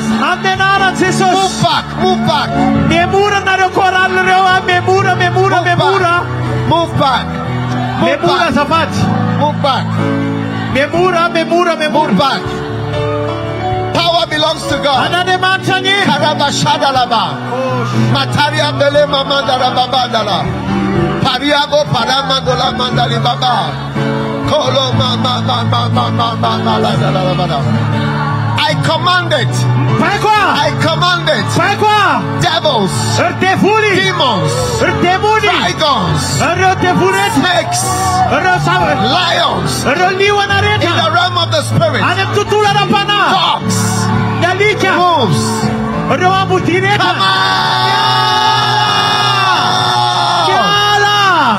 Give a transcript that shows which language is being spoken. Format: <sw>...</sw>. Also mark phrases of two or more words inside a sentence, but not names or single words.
<en>Move back. Move back. Move back. Move back. Move back. Move back. Power belongs to God. Karabashadalaba. Mataria bele mamandara babandala. Pariago paramandola mandali baba. Kolo mama. I command it. I command it. Devils, demons, dragons, snakes, lions, in the realm of the spirit, dogs, wolves, come out!</en>